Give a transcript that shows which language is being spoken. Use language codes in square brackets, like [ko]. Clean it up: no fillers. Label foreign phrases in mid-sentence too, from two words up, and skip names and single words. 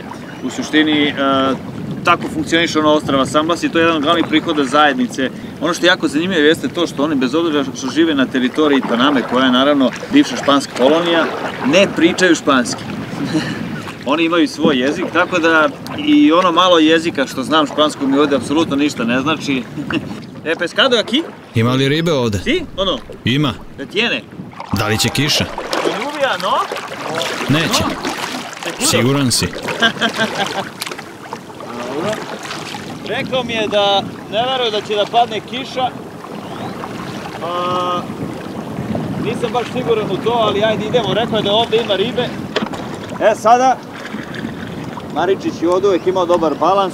[sr] U suštini, tako funkcioniše ono ostrava San Blas i to je jedan od glavnih prihoda zajednice. Ono što je jako zanimljivo jeste to što oni, bez obzira što žive na teritoriji Paname, koja je naravno bivša španska kolonija, ne pričaju španski. Oni imaju svoj jezik, tako da i ono malo jezika što znam špansku mi ovde apsolutno ništa ne znači. [es] Pescado aquí? [sr] Ima li ribe ovde? [es] Si? Ono? [sr] Ima. [es] Da tiene? [sr] Da li će kiša? [es] Lluvia, no? [sr] Neće. Siguran si? Rekao mi je da ne veruje da će da padne kiša. Nisam baš siguran u to, ali ajde idemo. Rekao je da ovde ima ribe. Sada Maričić je ovde uvek imao dobar balans.